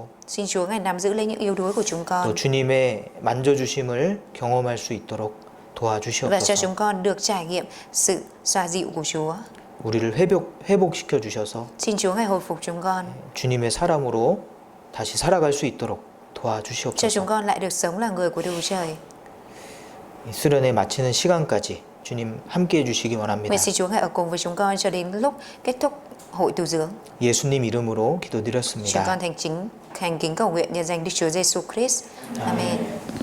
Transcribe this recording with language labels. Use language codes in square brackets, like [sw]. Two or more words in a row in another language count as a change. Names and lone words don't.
[vi] Xin Chúa ngài nắm giữ lấy những yếu đuối của chúng [ko] 또 [vi] con [ko] 주님의 만져주심을 경험할 수 있도록 [vi] và cho [ko] 도와주시옵소서. [vi] chúng con được trải nghiệm sự xoa dịu của Chúa. [ko] 우리를 회복시켜 주셔서 [vi] Xin Chúa ngài hồi phục chúng con, [ko] 주님의 사람으로 다시 살아갈 수 있도록 [vi] cho chúng [ko] 도와주시옵소서. [vi] con lại được sống là người của Đức Chúa Trời. [ko] 수련회 마치는 시간까지 주님 함께 해주시기 원합니다. [vi] Nguyện xin Chúa ngài ở cùng với chúng con cho đến lúc kết thúc hội tu dưỡng. [ko] 예수님 이름으로 [vi] Chúng [ko] 기도드렸습니다. [vi] con thành kính cầu nguyện nhân danh Đức Chúa Giêsu Christ. Amen.